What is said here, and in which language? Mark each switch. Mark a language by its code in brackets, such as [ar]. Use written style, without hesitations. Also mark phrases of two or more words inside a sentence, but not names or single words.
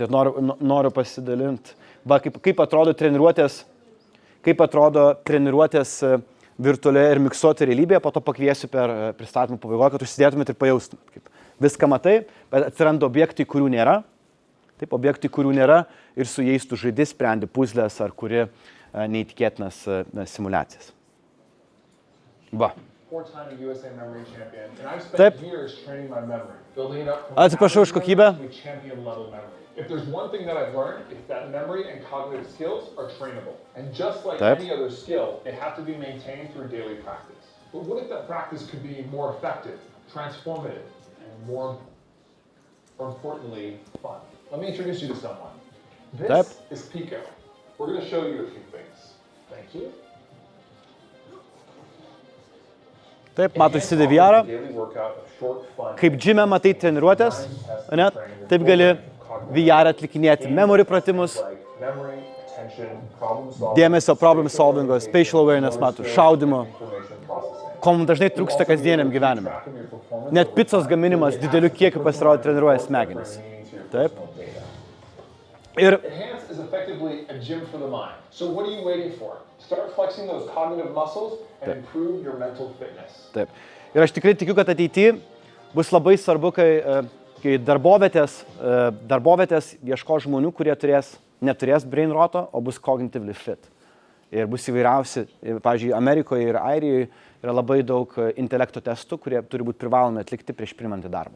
[lt] Tai noriu pasidalinti, kaip atrodo treniruotės virtualioje ir miksuotoje realybėje, po to pakviesiu per pristatymą pabaigoje, kad užsidėtumėt ir pajaustumėt. Kaip viską matai, bet atsiranda objektai, kurių nėra. Taip, objektai, kurių nėra ir su jais tu žaidi, sprendi puzlės ar kuri neįtikėtinas simulacijas. Va. [en] Four-time USA memory champion, and I've spent years training my memory, building it up from [lt] Atsiprašau už kokybę. [en] champion level memory. If there's one thing that I've learned, it's that memory and cognitive skills are trainable. And just like any other skill, they have to be maintained through daily practice. But what if that practice could be more effective, transformative, and more importantly, fun? Let me introduce you to someone. This is Pico. We're going to show you a few things. Thank you. [lt] Taip, matai, įsidė VR, kaip džime matai treniruotės, ne? Taip gali VR atlikinėti memory pratimus, dėmesio [en] problem solvingo, spatial awareness, [lt] matai, šaudimo, ko mums dažnai trūksta kasdieniam gyvenime. Net pizzos gaminimas dideliu kiekiu pasirodo treniruoja smegenis. Taip. Ir [en] Enhance is effectively a gym for the mind. So what are you waiting for? Start flexing those cognitive muscles and improve your mental fitness. [lt] Taip. Ir aš tikrai tikiu, kad ateityje bus labai svarbu, kai darbovietės ieško žmonių, kurie neturės [en] brain roto, [lt] o bus [en] cognitively fit. [lt] Ir bus įvairiausi, pavyzdžiui, Amerikoje ir Airijoje yra labai daug intelekto testų, kurie turi būti privalomi atlikti prieš priimant į darbą.